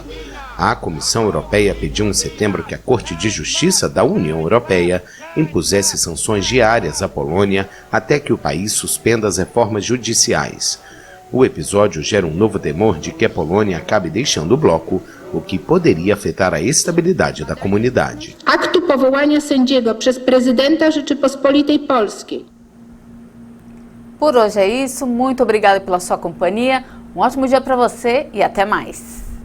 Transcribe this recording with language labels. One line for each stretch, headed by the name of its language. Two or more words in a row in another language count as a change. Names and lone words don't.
Portuguese: A Comissão Europeia pediu em setembro que a Corte de Justiça da União Europeia impusesse sanções diárias à Polônia até que o país suspenda as reformas judiciais. O episódio gera um novo temor de que a Polônia acabe deixando o bloco, o que poderia afetar a estabilidade da comunidade.
Polish: Aktu powołania sędziego przez prezydenta Rzeczypospolitej Polskiej.
Portuguese: Por hoje é isso, muito obrigada pela sua companhia, um ótimo dia para você e até mais.